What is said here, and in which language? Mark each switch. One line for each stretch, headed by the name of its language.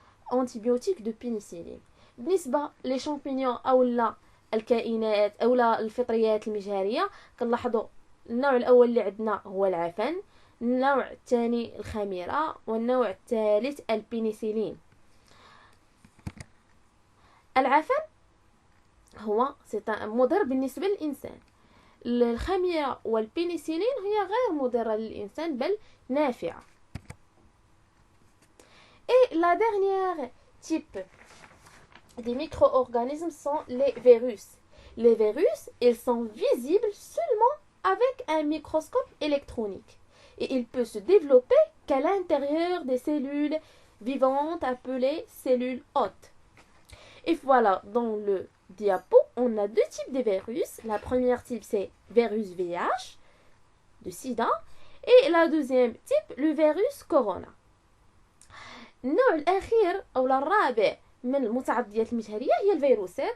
French: Antibiotiques de pénicilline.
Arabic: بالنسبة les champignons أو الكائنات أو الفطريات المجهرية كنلاحظوا النوع الأول اللي عندنا هو العفن، النوع الثاني الخميرة، والنوع الثالث البنسلين. العفن هو مضر بالنسبة للإنسان. الخميرة والبنسلين هي غير مضرة للإنسان بل نافعة.
French: Et la dernière type des micro-organismes sont les virus. Les virus, ils sont visibles seulement avec un microscope électronique. Et il peut se développer qu'à l'intérieur des cellules vivantes appelées cellules hôtes. Et voilà, dans le diapo, on a deux types de virus. La première type, c'est virus VIH, de sida. Et la deuxième type, le virus corona.
Arabic: النوع الأخير أو الرابع من المتعديات المجهرية هي الفيروسات.